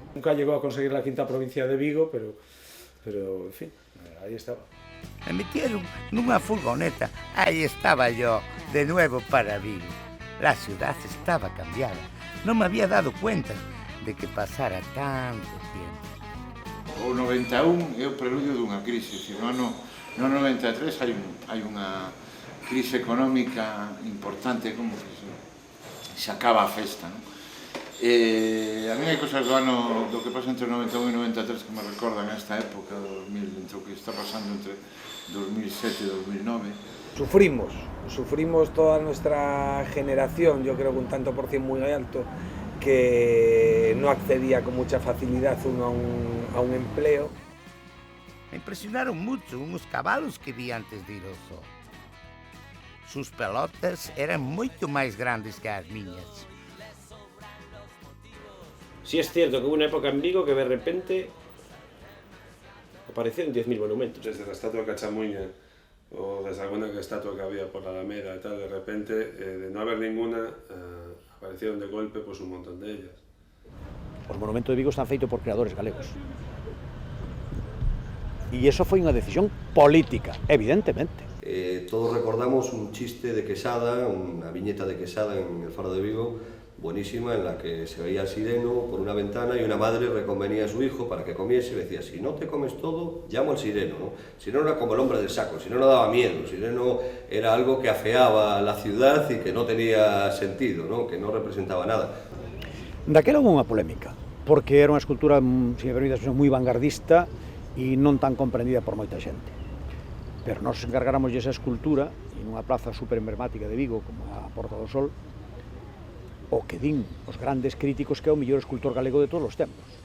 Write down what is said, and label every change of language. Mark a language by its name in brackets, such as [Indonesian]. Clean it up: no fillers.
[Spanish] Nunca llegó a conseguir la quinta provincia de Vigo, pero en fin, ahí estaba. Me metieron en una furgoneta, ahí estaba yo, de nuevo para Vigo. La ciudad estaba cambiada, no me había dado cuenta de que pasara tanto tiempo. [Galician] O 91 é o preludio dunha crise, no ano 93 hai crise económica importante, como que se acaba a festa, non? A mí hai cosas do que pasa entre 91 e 93 que me recordan a esta época, 2000, entre o que está pasando entre 2007 y 2009. [Spanish] Sufrimos toda nuestra generación, yo creo que un tanto por cien muy alto, que no accedía con mucha facilidad uno a un empleo. Me impresionaron mucho unos caballos que vi antes de ir [Galician] ao zoo. [Spanish] Sus pelotas eran [Galician] moito máis grandes que as miñas. [Spanish] Sí es cierto que hubo una época en Vigo que de repente aparecieron 10.000 monumentos. Desde la estatua de Cachamuña o desde alguna estatua que había por la Alameda y tal, de repente, de no haber ninguna, aparecieron de golpe pues un montón de ellas. [Galician] Os monumentos de Vigo están feitos por creadores galegos. E iso foi unha decisión política, evidentemente. [Spanish] Todos recordamos un chiste de Quesada, una viñeta de Quesada en el Faro de Vigo, buenísima, en la que se veía al sireno por una ventana y una madre reconvenía a su hijo para que comiese y le decía: si no te comes todo, llamo al sireno, ¿no? El sireno era como el hombre del saco, el sireno daba miedo, el sireno era algo que afeaba la ciudad y que no tenía sentido, ¿no? Que no representaba nada. [Galician] Daquela houve unha polémica, porque era unha escultura, se me permite a expresión, moi vanguardista e non tan comprendida por moita xente. Pero nós encargáramos esa escultura en unha plaza super emblemática de Vigo, como a Porta do Sol, o que din os grandes críticos que é o mellor escultor galego de todos os tempos.